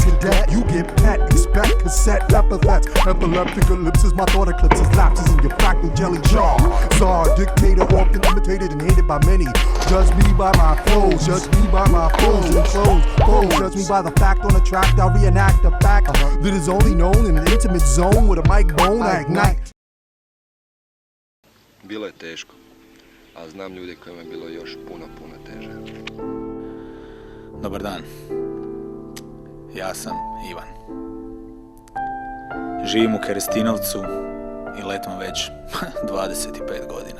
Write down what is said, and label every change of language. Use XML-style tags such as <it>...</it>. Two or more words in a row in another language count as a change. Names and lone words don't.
<en>Cadet, you get pet, expect cassette epithets. Epileptic ellipses, my thought eclipses, lapses in your fractal jelly jar. Czar, dictator, often imitated and hated by many. Judge me by my flows, judge me by my flows and clothes. Foes, judge me by the fact on the track. I'll reenact a fact that is only known in an intimate zone with a mic bone I ignite.</en> <hr>Bilo je teško, ali znam ljude kojima je bilo još puno teže. Dobar dan. Ja sam Ivan. Živim u Kerestinovcu i letom već 25 godina.</hr>